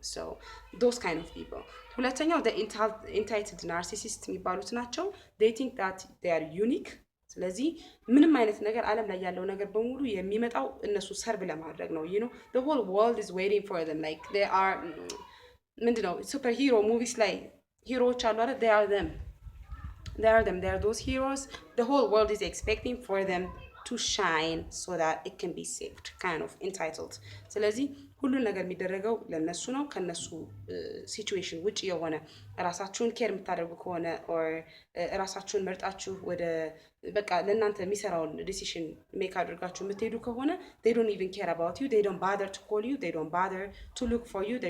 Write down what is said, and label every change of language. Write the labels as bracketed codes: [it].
[en] So those kind of people. ሁለተኛው the entitled narcissist [am] የሚባሉት ናቸው። [en] they think that they are unique። [am] ስለዚህ ምንም አይነት ነገር ዓለም ላይ ያለው ነገር በሙሉ የሚመጣው እነሱ ሰርቭ ለማድረግ ነው። [en] the whole world is waiting for them. like they are [am] ምንድነው ሱፐር ሂሮ ሙቪስ ላይ ሂሮዎች አሉ አይደል? [en] they are them. they are those heroes. the whole world is expecting for them to shine so that it can be saved. kind of entitled። [am] ስለዚህ ሁሉን ነገር የሚደረገው ለነሱ ነው። ከነሱ ሲቹዌሽን ውጪ የሆነ ራሳችሁን ኬር የምታደርጉ ከሆነ or ራሳችሁን መርጣችሁ ወደ በቃ ለእናንተ የሚሰራውን ዲሲሽን ሜክ አድርጋችሁ የምትሄዱ ከሆነ [en] they don't even care about you. they don't bother to call you. they don't bother to look for you.